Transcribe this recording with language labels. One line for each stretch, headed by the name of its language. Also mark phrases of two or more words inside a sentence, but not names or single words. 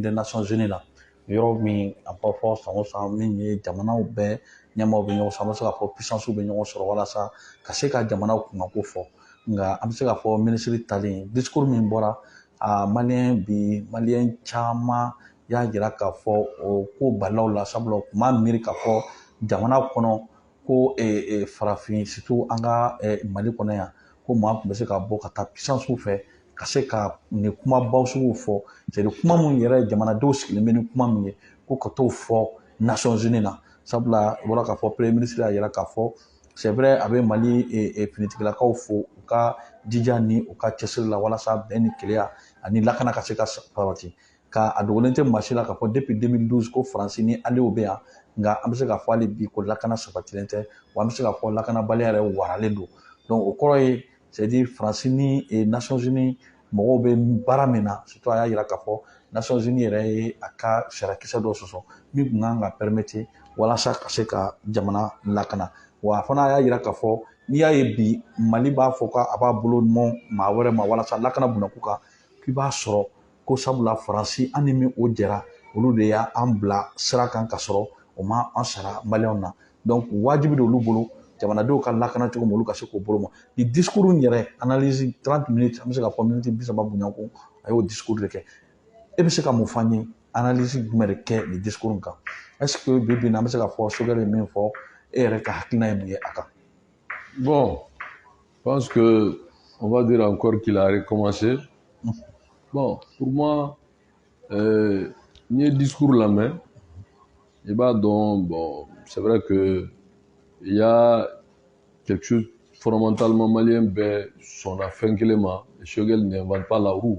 French: des nations unies
Bambara: la yɔrɔ min a b'a fɔ san o san min ye jamanaw bɛɛ ɲɛmaaw bɛ ɲɔgɔn sɔrɔ an bɛ se k'a fɔ puissances bɛ ɲɔgɔn sɔrɔ walasa ka se ka jamanaw kunkanko fɔ nka an bɛ se k'a fɔ ministre talen discours min bɔra a maliyɛn caman y'a jira k'a fɔ o ko balilaw la sabula o tun b'a miiri k'a fɔ jamana kɔnɔ ko farafin surtout an ka Mali kɔnɔ yan ko maa tun bɛ se ka bɔ ka taa puissances fɛ ka se ka nin kumabaw sugu fɔ
French: c'est à dire
Bambara: kuma min yɛrɛ jamanadenw sigilen bɛ ni kuma min ye ko ka t'o fɔ Nations Unies na sabula i bɔra k'a fɔ premier ministre y'a jira k'a fɔ
French: c'est vrai
Bambara: a bɛ Mali finitigilakaw fo u ka jija ni u ka cɛsiri la walasa bɛn ni kelenya ani lakana ka se ka sabati ka a dogolen tɛ maa si la k'a fɔ depuis 2012 ko Faransi ni alliés bɛ yan nka an bɛ se k'a fɔ hali bi ko lakana sabatilen tɛ wa an bɛ se k'a fɔ lakanabaliya yɛrɛ waralen don donc o kɔrɔ ye
French: c'est à
Bambara: dire Faransi ni Nations Unies mɔgɔw bɛ baara min na surtout a y'a jira k'a fɔ Nations Unies yɛrɛ ye a ka sariyakisɛ dɔ sɔsɔ min tun kan ka permettre walasa ka se ka jamana lakana wa fana y'a jira k'a fɔ n'i y'a ye bi Mali b'a fɔ k'a b'a bolo mɔn maa wɛrɛ ma walasa lakana bunako kan k'i b'a sɔrɔ ko sabula Faransi an ni min o jɛra olu de y'an bila sira kan ka sɔrɔ o ma an sara maliyɛnw na donc wajibi de olu bolo jamanadenw ka lakana cogo min olu ka se k'o bolo ma ni discours yɛrɛ analyse 30 minutes an bɛ se k'a fɔ minute 30 boɲanko a y'o discours de kɛ e bɛ se ka mun fɔ an ye analyse jumɛn de kɛ nin discours kan
French: est ce que
Bambara: bi bi in na an bɛ se k'a fɔ Sogɛl ye min fɔ e yɛrɛ ka hakilina ye mun ye a kan.
French: Bon, je pense que on va dire encore qu'il a recommencé. Bon, pour moi, ni discours la main, et bah donc bon, c'est vrai que il y a quelque chose fondamentalement malien, ben son affaire et Sogɛl n'invente pas la roue.